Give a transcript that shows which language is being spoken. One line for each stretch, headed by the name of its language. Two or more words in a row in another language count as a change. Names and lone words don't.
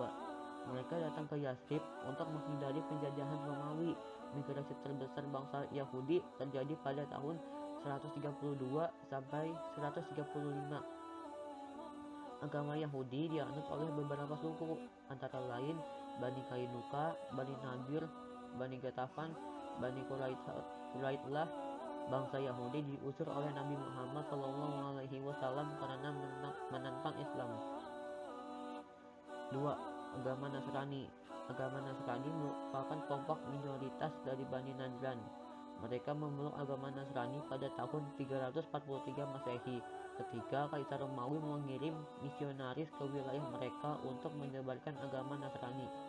Indonesian: Mereka datang ke Yasrib untuk menghindari penjajahan Romawi. Migrasi terbesar bangsa Yahudi terjadi pada tahun 132 sampai 135. Agama Yahudi dianut oleh beberapa suku, antara lain Bani Kainuka, Bani Nadir, Bani Gatafan, Bani Quraidlah. Bangsa Yahudi diusir oleh Nabi Muhammad SAW karena menentang Islam. 2. Agama Nasrani. Agama Nasrani merupakan kelompok minoritas dari Bani Najran. Mereka memeluk agama Nasrani pada tahun 343 Masehi, ketika Kaisar Romawi mengirim misionaris ke wilayah mereka untuk menyebarkan agama Nasrani.